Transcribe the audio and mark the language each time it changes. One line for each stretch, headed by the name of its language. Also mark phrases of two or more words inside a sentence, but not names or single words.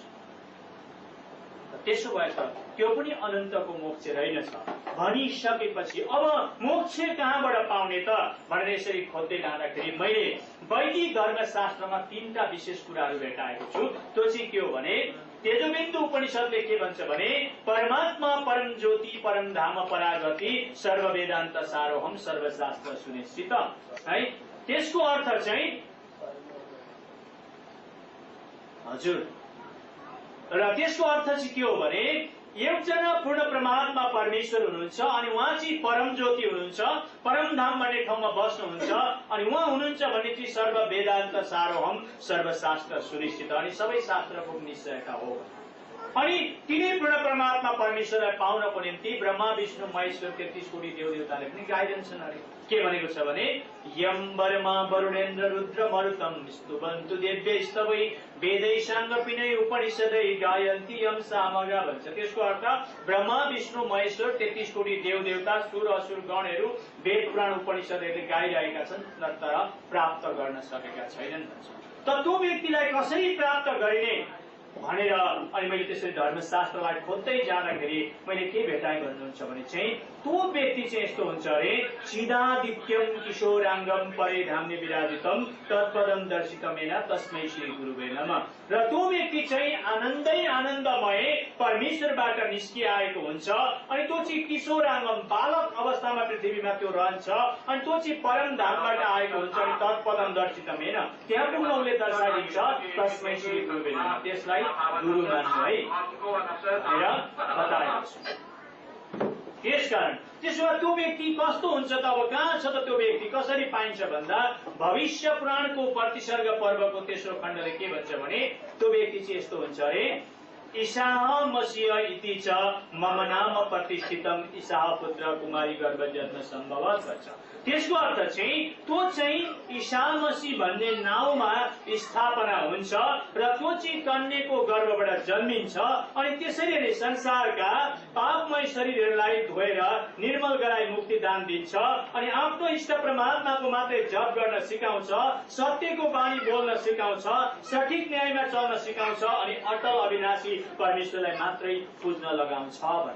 Nepali: त्यसो भएछ त्यो पनि अनन्तको मोक्ष रहेनछ भनिसकेपछि अब मोक्ष कहाँबाट पाउने त भनेर यसरी खोज्दै जाँदाखेरि मैले वैदिक धर्मशास्त्रमा 3टा विशेष कुराहरू भेटाएको छु। त्यो चाहिँ के हो भने तेजोबिन्दु उपनिषदले के भन्छ भने
Sanskrit: परमात्मा परम ज्योति परम धाम परागति सर्व वेदान्त सारोहम सर्वशास्त्र सुनिश्चित
Nepali: है। त्यसको अर्थ चाहिँ हजुर र त्यसको अर्थ चाहिँ के हो भने एकजना पूर्ण परमात्मा परमेश्वर हुनुहुन्छ अनि उहाँ चाहिँ परम ज्योति हुनुहुन्छ, परम धाम भन्ने ठाउँमा बस्नुहुन्छ अनि उहाँ हुनुहुन्छ भने चाहिँ
Sanskrit: सर्व वेदान्त सारोहम सर्वशास्त्र सुनिश्चित
Nepali: अनि सबै शास्त्रको निश्चयता हो। अनि तिनै पूर्ण परमात्मा परमेश्वरलाई पाउनको निम्ति ब्रह्मा विष्णु महेश्वर 33 कोटी देवदेवताले पनि गाइदिन्छन् अरे। के भनेको छ भने
Sanskrit: यम वर्मा वरुणेन्द्र रुद्र मरुतम स्तुवन्तु दिव्यैस्तवै वेदैशाङ्गपिनै उपनिषदै गायन्ति यम सामगा
Nepali: भन्छ। त्यसको अर्थ ब्रह्मा विष्णु महेश्वर 33 कोटी देवदेवता सुर असुर गणहरू वेद पुराण उपनिषदहरूले गाइरहेका छन् तर प्राप्त गर्न सकेका छैनन् भन्छ। त त्यो व्यक्तिलाई कसरी प्राप्त गरिने भनेर अनि मैले त्यसरी धर्मशास्त्रलाई खोज्दै जाँदाखेरि मैले के भेटाएँ भन्नुहुन्छ भने चाहिँ त्यो व्यक्ति चाहिँ यस्तो हुन्छ अरे
Sanskrit: चिदादित्यम किशोराङ्गम परे धाम्ने विराजितम तत्पदम दर्शितमेन तस्मै श्री गुरुवे नमः।
Nepali: र त्यो व्यक्ति चाहिँ आनन्दै आनन्दमय परमेश्वरबाट निस्किआएको हुन्छ अनि त्यो चाहिँ किशोराङ्गम बालक अवस्थामा पृथ्वीमा त्यो रहन्छ अनि त्यो चाहिँ परम धामबाट आएको हुन्छ अनि
Sanskrit: तत्पदम दर्शितमेन
Nepali: त्यहाँ पुग्न उसले दर्शाइदिन्छ
Sanskrit: तस्मै श्री गुरुवे नमः।
Nepali: त्यसलाई गुरु मान्नु है भनेर बताएको छु। त्यसकारण त्यसो भए त्यो व्यक्ति कस्तो हुन्छ त अब कहाँ छ त त्यो व्यक्ति कसरी पाइन्छ भन्दा भविष्य पुराणको प्रतिसर्ग पर्वको तेस्रो खण्डले के भन्छ भने त्यो व्यक्ति चाहिँ यस्तो हुन्छ अरे
Sanskrit: ईशाह मसीह इति च मम नाम प्रतिष्ठितम ईशाह पुत्र कुमारी गर्भ जन्म सम्भव
Nepali: भन्छ। त्यसको अर्थ चाहिँ त्यो चाहिँ ईसा मसीह भन्ने नाउँमा स्थापना हुन्छ र त्यो चाहिँ कन्याको गर्भबाट जन्मिन्छ अनि त्यसरी नै संसारका पापमय शरीरहरूलाई धोएर निर्मल गराई मुक्ति दान दिन्छ अनि आफ्नो इष्ट परमात्माको मात्रै जप गर्न सिकाउँछ, सत्यको बाणी बोल्न सिकाउँछ, सठिक न्यायमा चल्न सिकाउँछ अनि अटल अविनाशी परमेश्वरलाई मात्रै पुज्न लगाउँछ भनेर।